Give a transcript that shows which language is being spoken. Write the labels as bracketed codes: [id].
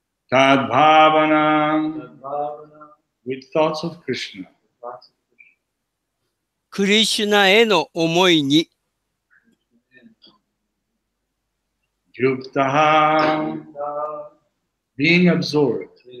[en] Tadbhavana, with thoughts of Krishna. [ja] クリシュナへの思いに、 [en] Yuktaha, being absorbed.